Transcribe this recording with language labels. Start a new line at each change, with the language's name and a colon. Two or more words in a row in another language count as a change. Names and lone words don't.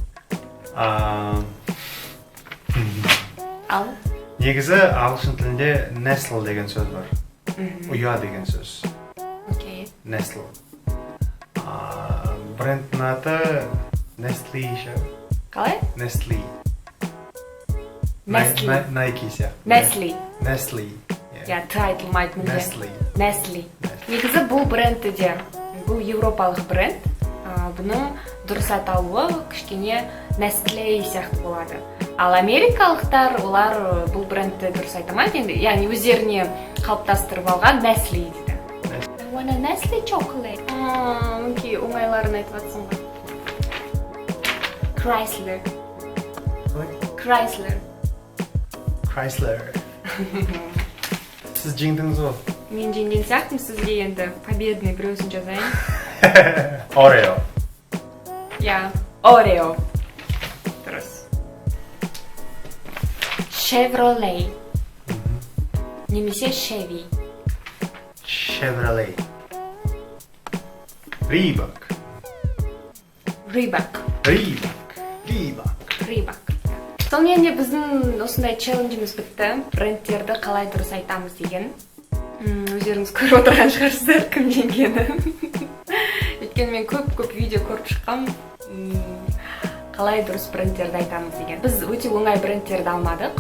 Kazakh: Ал? Негізі ағылшын тілінде Nestle деген сөз бар. Ұя деген сөз. Окей. Nestle. Брендтің аты Nestle ше. Қалай? Nestle. Nestle. Nike ше. Nestle. Ты айтылмайды мүлде. Nestle. Негізі бұл брендті де, бұл европалық бренд. Бұның дұрыс атауы кішкене Nestle сияқты болады. Ал америкалықтар, олар бұл брендті дұрыс айтамайды енді. Яғни өздеріне қалыптастырып алған Nestle дейді.
English: I want a Nestle chocolate.
Kazakh: Мүнки оңайларын айтып атсың ғой. Chrysler. Сіз жеңдіңіз ғой? Мен жеңген сияқтым, сізге енді победный біреусін жазайын. Oreo. Oreo. Дұрыс. Chevrolet. немесе Chevy. Chevrolet. Reebok. Reebok. Сонымен де біздің осындай челленджіміз бітті. Брендтерді қалай дұрыс айтамыз деген. Өздеріңіз көріп отырған шығарсыздар кім жеңгенін. Өйткені мен көп видео көріп шыққам. Қалай дұрыс брендтерді айтамыз деген. Біз өте оңай брендтерді алмадық.